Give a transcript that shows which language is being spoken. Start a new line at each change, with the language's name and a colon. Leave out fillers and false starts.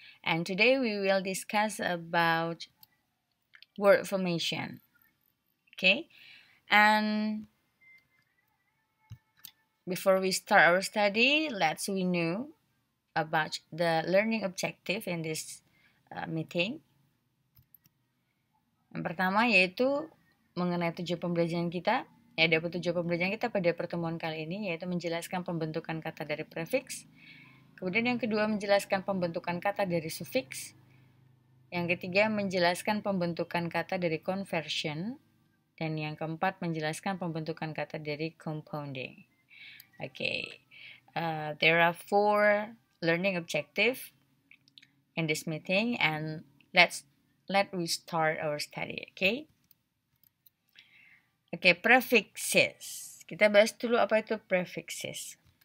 English: And today we will discuss about word formation. Okay, and before we start our study, let's we know about the learning objective in this meeting.
Indonesian: Yang pertama yaitu mengenai tujuan pembelajaran kita. Ya, ada tujuan pembelajaran kita pada pertemuan kali ini yaitu menjelaskan pembentukan kata dari prefix. Kemudian yang kedua menjelaskan pembentukan kata dari sufiks. Yang ketiga menjelaskan pembentukan kata dari conversion. Dan yang keempat menjelaskan pembentukan kata dari compounding.
English: Okay. There are 4 learning objective in this meeting and let we start our study, okay?
Indonesian: Okay, prefixes. Kita bahas dulu apa itu prefixes.